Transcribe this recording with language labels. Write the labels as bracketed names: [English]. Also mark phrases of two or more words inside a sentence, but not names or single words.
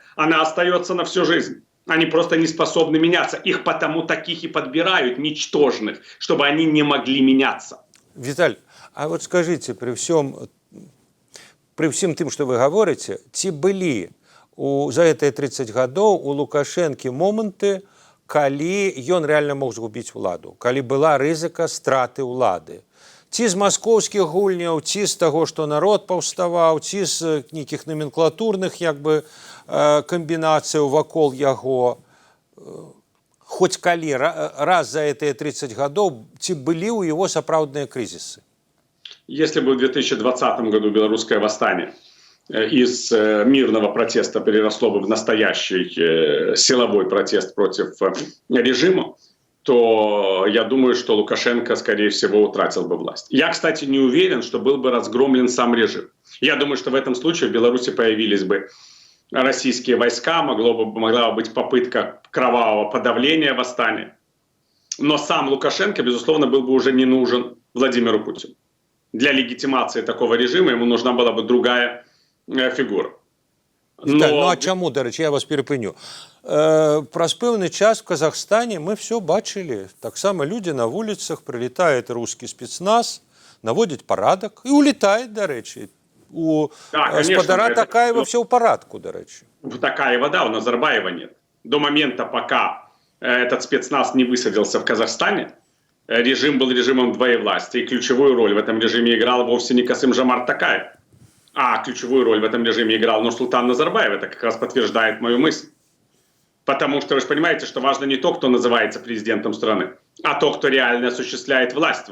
[Russian] Она остается на всю жизнь. Они просто не способны меняться. Их потому таких и подбирают, ничтожных, чтобы они не могли меняться. Виталь, а вот скажите, при всем тем, что вы говорите, ці были за эти 30 годов у Лукашенко моменты, [Belarusian] калі ён реально мог згубіць уладу, калі была рызыка страты ўлады. Ці з маскоўскіх гульняў, ці з таго, што народ паўставаў, ці з нейкіх номенклатурных як бы камбінацыяў вакол яго. Хоць калі раз за этыя 30 гадоў ці былі ў яго сапраўдныя крызісы? [Russian] Если бы в 2020 году белорусское восстание из мирного протеста переросло бы в настоящий силовой протест против режима, то я думаю, что Лукашенко, скорее всего, утратил бы власть. Я, кстати, не уверен, что был бы разгромлен сам режим. Я думаю, что в этом случае в Беларуси появились бы российские войска, могла бы быть попытка кровавого подавления восстания. Но сам Лукашенко, безусловно, был бы уже не нужен Владимиру Путину. Для легитимации такого режима ему нужна была бы другая фігура. [Ukrainian] Ну а чому, до речі, я вас перепиню. Праз певний час в Казахстані ми все бачили. Так само люди на вулицях, прилітає [Russian] русский спецназ, [Ukrainian] наводять порядок і улітають, до речі. У господара Такаева все в порядку, до речі. [Russian] У Такаева, да, у Назарбаева нет. До момента, пока этот спецназ не высадился в Казахстане, режим был режимом двоевластия, и ключевую роль в этом режиме играл вовсе не Касым-Жомарт Такаев, а ключевую роль в этом режиме играл Нурсултан Назарбаев. Это как раз подтверждает мою мысль. Потому что вы же понимаете, что важно не то, кто называется президентом страны, а то, кто реально осуществляет власть.